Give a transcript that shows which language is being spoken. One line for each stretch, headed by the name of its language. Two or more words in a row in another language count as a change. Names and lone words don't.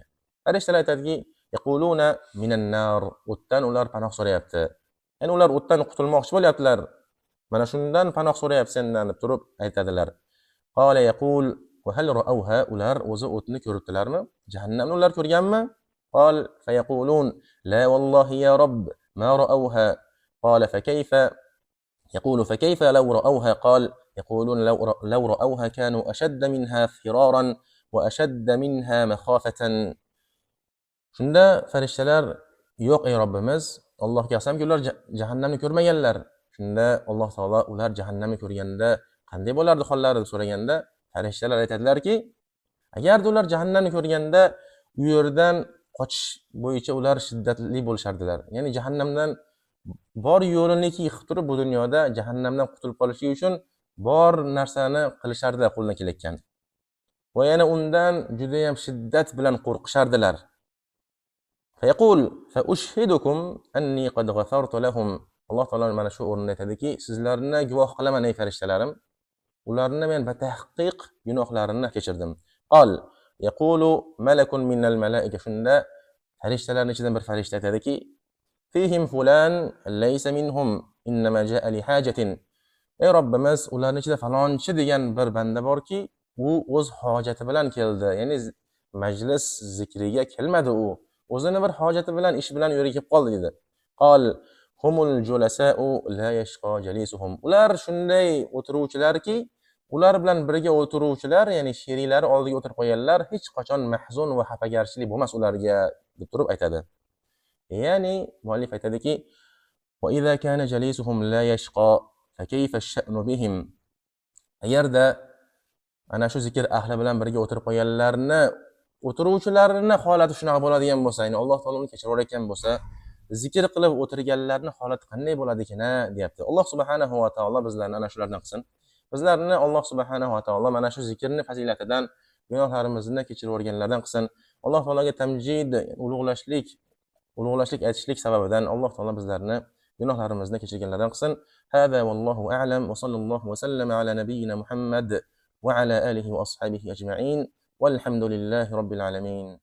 Uzbek: Farishtalar aytadiki,
Arabic: يقولون من النار,
Uzbek: o'tdan ular panoh so'rayapti. Ya'ni ular o'tdan qutulmoqchi bo'lyaptilar. Mana shundan panoh so'rayapti sendan deb turib aytadilar.
Arabic: قال يقول وهل رأوها,
Uzbek: ular o'zi o'tni ko'ribdilarmi? Jahannamni ular ko'rganmi?
Arabic: قال فيقولون لا والله يا رب ما رأوها. قال فكيف يقول فكيف لو رأوها؟ قال يقولون لو رأوها كانوا أشد منها فرارا وأشد منها مخافة.
Uzbek: Shunda farishtalar, yo'q ey Robbimiz, Allohga qasamki, ular jahannamni ko'rmaganlar. Shunda Alloh taolo ular jahannamni ko'rganda qanday bo'lardi hollari deb so'raganda, farishtalar aytadilarki, agar ular jahannamni ko'rganda u yerdan qochish bo'yicha ular shiddatli bo'lishardilar. Ya'ni jahannamdan bor yo'lini qilib turib bu dunyoda jahannamdan qutulib qolishlik uchun bor narsani qilishardilar qo'ldan kelayotgan. Va yana undan juda ham shiddat bilan qo'rqishardilar.
Arabic: فيقول فأشهدكم أني قد غفرت لهم.
Uzbek: Alloh taolo mana shu o'rinda aytadiki, sizlarni guvoh qilaman ey farishtalarim, ularni men batahqiq gunohlarini kechirdim.
Arabic: قال يقول ملك من الملائكة.
Uzbek: Shunda farishtalarning ichidan bir farishta aytadiki,
Arabic: فيهم فلان ليس منهم إنما جاء لحاجة.
Uzbek: Ey Robbimiz, ularning ichida falonchi degan bir banda borki, u o'z hojati bilan keldi. Ya'ni majlis zikriga kelmadi u. O'zini bir hojati bilan, ish bilan yo'lga kelib qoldi dedi.
Arabic: قال هم الجلساء لا يشقى جليسهم.
Uzbek: Ular shunday o'tiruvchilarki, ular bilan birga o'tiruvchilar, ya'ni sheriklari oldiga o'tirib qo'yganlar, hech qachon mahzun va xafagarchilik bo'lmas ularga deb turib aytadi. Ya'ni muallif aytadiki,
Arabic: وإذا كان جليسهم لا يشقى فكيف الشأن بهم.
Uzbek: Agarda ana shu zikr ahli bilan birga o'tirib qo'yganlarni, o'tiruvchilarni holati shunaqa bo'ladigan bo'lsa, ya'ni Alloh taolo uni kechirayotgan bo'lsa, zikr qilib o'tirganlarning holati qanday bo'ladikina deyapti. Alloh
Arabic: سبحانه وتعالى
Uzbek: bizlarni ana shulardan qilsin. Bizlarni Alloh
Arabic: سبحانه وتعالى
Uzbek: mana shu zikrni fazilatidan, gunohlarimizni kechirib o'rganlardan qilsin. Alloh taologa tamjid, ulug'lashlik aytishlik sababidan Alloh taolo bizlarni gunohlarimizni kechirganlardan qilsin.
Arabic: هذا والله أعلم وصلى الله وسلم على نبينا محمد وعلى آله وأصحابه أجمعين. والحمد لله رب العالمين.